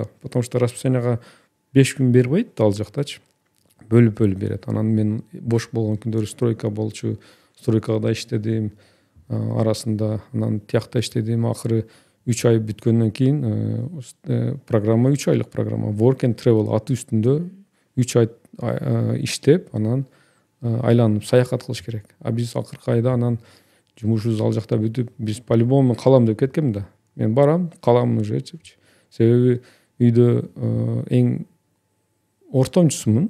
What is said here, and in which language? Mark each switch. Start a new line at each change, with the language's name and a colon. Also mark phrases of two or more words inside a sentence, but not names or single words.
Russian: Потому что
Kyrgyz: расписанияга 5 күн бербейт ал жактачы. Бөлүп берет. Анан мен бош болгон күндөрү стройка болчу. Стройкада иштедим арасында. Анан тиякта иштедим. Акыры 3 ай бүткөндөн кийин программа 3 айлык программа work and travel аты үстүндө 3 ай иштеп анан айланып саякат кылыш керек. Биз акыркы айда анан жумушубуз ал жакта бүтүп биз по-любому калам деп кеткем да. Мен барам, калам уже депчи. Себеби үйдө эң ортомчусумун.